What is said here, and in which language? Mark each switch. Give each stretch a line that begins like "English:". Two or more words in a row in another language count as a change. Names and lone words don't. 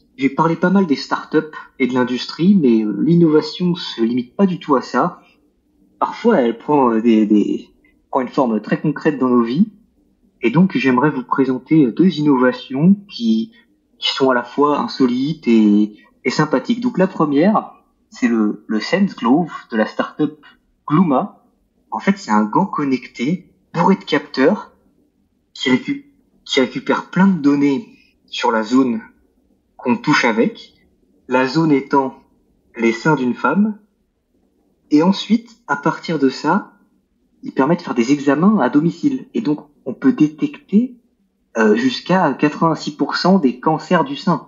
French: J'ai parlé pas mal des startups et de l'industrie, mais l'innovation se limite pas du tout à ça. Parfois, elle prend prend une forme très concrète dans nos vies. Et donc, j'aimerais vous présenter deux innovations qui sont à la fois insolites et sympathiques. Donc, la première, c'est le Sense Glove de la startup Gluma. En fait, c'est un gant connecté bourré de capteurs qui récupère plein de données sur la zone qu'on touche avec, la zone étant les seins d'une femme, et ensuite, à partir de ça, il permet de faire des examens à domicile, et donc on peut détecter jusqu'à 86% des cancers du sein.